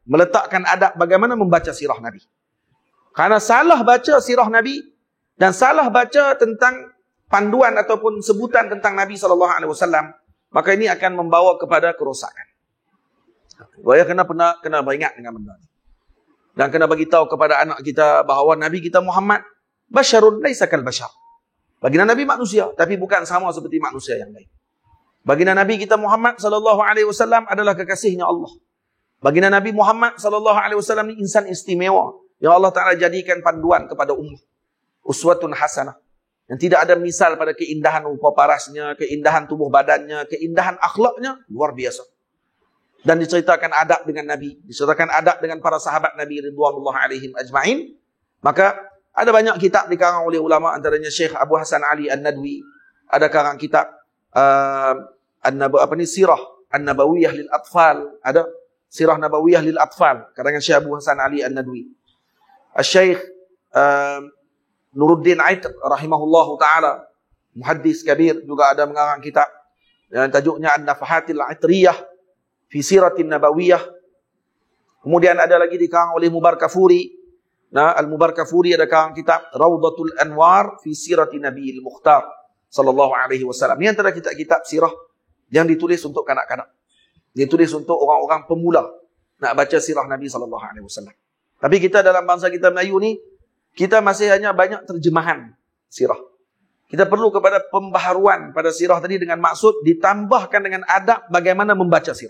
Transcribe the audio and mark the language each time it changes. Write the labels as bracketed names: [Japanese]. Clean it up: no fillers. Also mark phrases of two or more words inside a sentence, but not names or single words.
[Malay] Meletakkan adab bagaimana membaca sirah Nabi. Karena salah baca sirah Nabi dan salah baca tentang panduan ataupun sebutan tentang Nabi SAW, maka ini akan membawa kepada kerosakan. Saya kena beringat dengan benda ini. Dan kena bagi tahu kepada anak kita bahawa Nabi kita Muhammad [Arabic] بشرٌ ليس كالبشر. [Malay] Baginda Nabi manusia, tapi bukan sama seperti manusia yang lain. Baginda Nabi kita Muhammad [Arabic] صلى الله عليه وسلم [Malay] adalah kekasihnya Allah. Baginda Nabi Muhammad [Arabic] صلى الله عليه وسلم [Malay] ni insan istimewa yang Allah Taala jadikan panduan kepada ummah. [Arabic] أسوة حسنة. [Malay] Yang tidak ada misal pada keindahan rupa parasnya, keindahan tubuh badannya, keindahan akhlaknya, luar biasa. Dan diceritakan adab dengan Nabi, diceritakan adab dengan para sahabat Nabi [Arabic] رضوان الله عليهم أجمعين. [Malay] Maka ada banyak kitab dikarang oleh ulama, antaranya Syekh Abu Hasan Ali An-Nadwi, ada karang kitab Sirah An-Nabawiyah lil Atfal, ada Sirah Nabawiyah lil Atfal karangan Syekh Abu Hasan Ali An-Nadwi. Syekh Nuruddin Aitr [Arabic] رحمه الله تعالى, محدث كبير, [Malay] juga ada mengarang kitab yang tajuknya An-Nafahatil Aitriyah fi Siratin Nabawiyah. Kemudian ada lagi dikarang oleh Mubarakfuri. Nah, Al-Mubarakfuri ada karang kitab Raudatul Anwar fi Sirati Nabiyil Mukhtar [Arabic] صلى الله عليه وسلم. [Malay] Ini antara kitab-kitab sirah yang ditulis untuk kanak-kanak. Ditulis untuk orang-orang pemula nak baca sirah Nabi [Arabic] صلى الله عليه وسلم. [Malay] Tapi kita dalam bangsa kita Melayu ni, kita masih hanya banyak terjemahan sirah. Kita perlu kepada pembaharuan pada sirah tadi dengan maksud ditambahkan dengan adab bagaimana membaca sirah.